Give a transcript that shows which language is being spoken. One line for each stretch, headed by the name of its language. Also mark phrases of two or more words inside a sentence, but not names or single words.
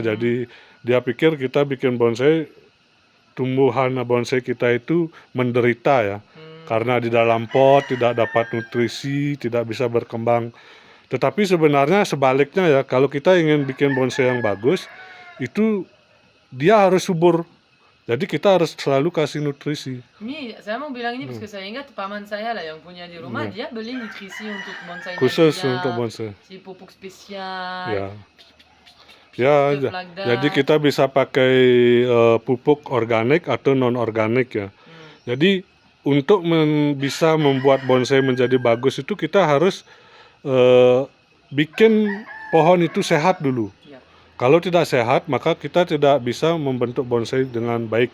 Indonesian: Jadi dia pikir kita bikin bonsai, tumbuhan bonsai kita itu menderita ya. Karena di dalam pot tidak dapat nutrisi, tidak bisa berkembang Tetapi sebenarnya sebaliknya ya, kalau kita ingin bikin bonsai yang bagus, itu dia harus subur. Jadi kita harus selalu kasih nutrisi. Ini saya mau bilang ini
French: parce que
Indonesian: saya ingat paman saya lah yang punya di rumah, dia beli nutrisi untuk bonsainya Khusus dia, untuk bonsai. si pupuk spesial. Ya. Ya,
English: stuff like that.
Indonesian: jadi kita bisa pakai pupuk organik atau non organik ya. Jadi untuk bisa membuat bonsai menjadi bagus itu kita harus bikin pohon itu sehat dulu. Ya. Kalau tidak sehat, maka kita tidak bisa membentuk bonsai dengan baik.